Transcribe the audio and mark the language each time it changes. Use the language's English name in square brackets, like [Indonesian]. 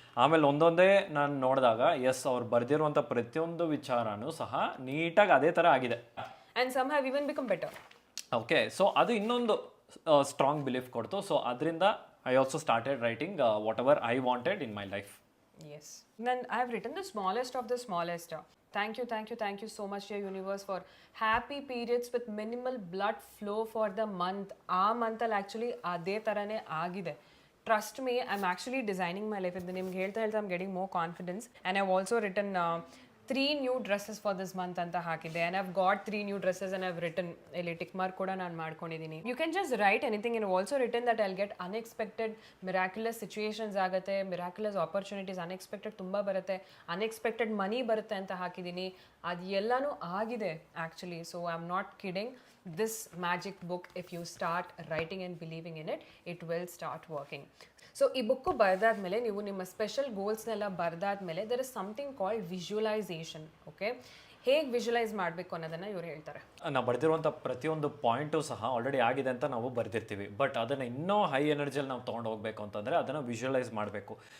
[Kannada] ಆಮೇಲೆ ಒಂದೊಂದೇ ನಾನು ನೋಡಿದಾಗ ಎಸ್, ಅವ್ರು ಬರೆದಿರುವಂಥ ಪ್ರತಿಯೊಂದು ವಿಚಾರನೂ ಸಹ ನೀಟಾಗಿ ಅದೇ ಥರ ಆಗಿದೆ. [English] And some have even become better. [Kannada] Okay, so ಅದು ಇನ್ನೊಂದು ಸ್ಟ್ರಾಂಗ್ ಬಿಲೀಫ್ ಕೊಡ್ತು. ಸೊ ಅದರಿಂದ [English] I also started writing whatever I wanted in my life. Yes. Then I have written the smallest of the smallest. Thank you so much, dear universe, for happy periods with minimal blood flow for the month. [Kannada] ಆ ಮಂತಲ್ಲಿ actually ಅದೇ ಥರನೇ ಆಗಿದೆ. [English] Trust me, I'm actually designing my life. [Kannada] ಇದು ನಿಮ್ಗೆ ಹೇಳ್ತಾ [English] I'm getting more confidence. And I've also written 3 new dresses for this month [Kannada] ಅಂತ ಹಾಕಿದೆ. [English] And I've got 3 new dresses and I've written [Kannada] ಇಲ್ಲಿ ಟಿಕ್ ಮಾರ್ಕ್ ಕೂಡ ನಾನು ಮಾಡ್ಕೊಂಡಿದ್ದೀನಿ. [English] You can just write anything. And I've also written that I'll get unexpected miraculous situations [Kannada] ಆಗುತ್ತೆ, [English] miraculous opportunities, unexpected [Kannada] ತುಂಬ ಬರುತ್ತೆ, [English] unexpected money [Kannada] ಬರುತ್ತೆ ಅಂತ ಹಾಕಿದ್ದೀನಿ. ಅದು ಎಲ್ಲನೂ ಆಗಿದೆ actually. [English] So I am not kidding. This magic book, if you start writing and believing in it, it will start working. [Kannada] So ಈ ಬುಕ್ಕು ಬರೆದಾದ್ಮೇಲೆ ನೀವು ನಿಮ್ಮ special ಗೋಲ್ಸ್ನೆಲ್ಲ ಬರೆದಾದ್ಮೇಲೆ [English] There is something called visualisation. [Kannada] Okay, ಹೇಗೆ ವಿಜುವಲೈಸ್ ಮಾಡಬೇಕು ಅನ್ನೋದನ್ನು ಇವ್ರು ಹೇಳ್ತಾರೆ. ನಾವು ಬರೆದಿರುವಂಥ ಪ್ರತಿಯೊಂದು ಪಾಯಿಂಟು ಸಹ ಆಲ್ರೆಡಿ ಆಗಿದೆ ಅಂತ ನಾವು ಬರೆದಿರ್ತೀವಿ. ಬಟ್ ಅದನ್ನು ಇನ್ನೂ ಹೈ ಎನರ್ಜಿಯಲ್ಲಿ ನಾವು ತೊಗೊಂಡು ಹೋಗಬೇಕು ಅಂತಂದರೆ ಅದನ್ನು ವಿಜುವಲೈಸ್ ಮಾಡಬೇಕು.